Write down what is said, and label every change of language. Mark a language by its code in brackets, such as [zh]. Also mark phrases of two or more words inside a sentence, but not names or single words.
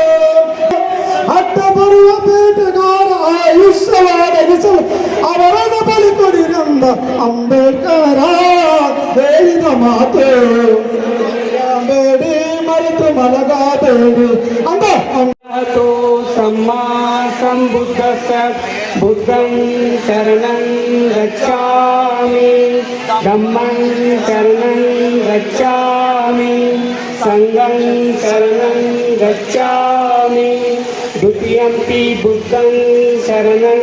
[kn] ಅಡ್ಡ ಬರುವ ಬೇಟೆಗಾರ ಆಯುಷ್ಯವಾಗಿಸಲು ಅವರನ್ನು ಬಲಿ ಕೊಡಿರೆಂದ ಅಂಬೇಡ್ಕರ ಹೇಳಿದ ಮಾತು ಬೇಡಿ, ಮರೆತು ಮಲಗಬೇಡಿ. [pi] तो सम्मा संबुद्धस्य बुद्धं शरणं गच्छामि, धम्मं शरणं गच्छामि, संघं शरणं गच्छामि, द्वितीयंपि बुद्धं शरणं